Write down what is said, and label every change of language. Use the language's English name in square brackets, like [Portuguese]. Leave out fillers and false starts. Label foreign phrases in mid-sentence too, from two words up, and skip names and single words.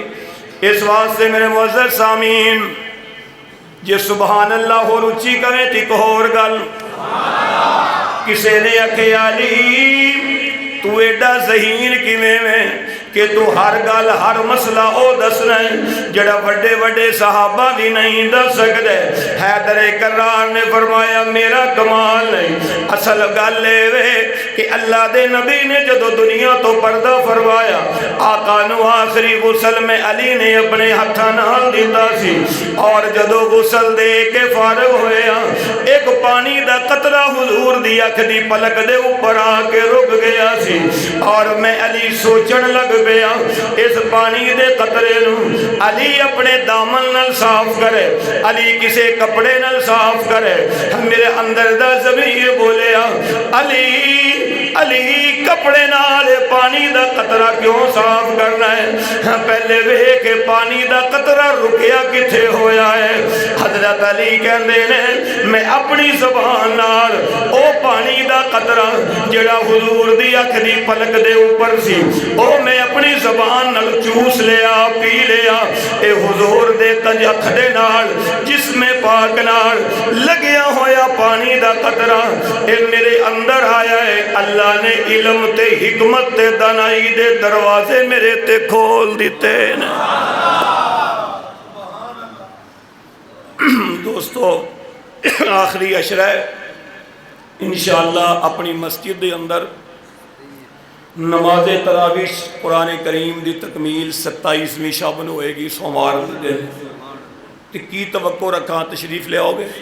[Punjabi] اس واسطے میرے معزز سامعین جے [Arabic] سبحان اللہ [Punjabi] ہو رچی کریں تے ایک اور گل، کسے نے آکھے علی تو ایڈا ذہین کیویں میں کہ تو ہر گل ہر مسئلہ او دسنا ہے جڑا وڈے وڈے صحابہ بھی نہیں دس سکتے۔ حیدر کرار نے فرمایا میرا کمال نہیں، اصل گل اے کہ اللہ دے نبی نے جدو دنیا تو پردہ فرمایا، آقا نو آخری غسل میں علی نے اپنے ہتھاں نال دیتا سی، اور جدو غسل دے کے فارغ ہویا ایک پانی دا قطرہ حضور دی اکھ دی پلک دے اوپر آ کے رک گیا سی، اور میں علی سوچن لگ پیا اس پانی دے قطرے نو علی اپنے دامن نال صاف کرے، علی کسے کپڑے نال صاف کرے۔ میرے اندر دا ضمیر بولیا علی علی کپڑے نال پانی دا قطرہ کیوں صاف کرنا ہے؟ پہلے وے کہ پانی دا قطرہ رکیا کتھے ہویا ہے؟ حضرت علی کہندے نے میں اپنی زبان نال او پانی دا قطرہ جڑا حضور دی اکھ دی پلک دے اوپر سی او میں اپنی زبان نال چوس لیا پی لیا۔ اے حضور دے کنج اکھ دے نال جسم پاک نال لگیا ہویا پانی دا قطرہ اے میرے اندر آیا ہے۔ اللہ نے علم تے حکمت تے دانائی دے دروازے میرے تے کھول دیتے ہیں۔ دوستو آخری عشرہ [Arabic] انشاءاللہ [Punjabi] اپنی مسجد دے اندر نماز تراویح قرآن کریم دی تکمیل 27ویں شابن ہوئے گی سوموار دن، تو کی توقع رکھاں تشریف لے آؤ گے؟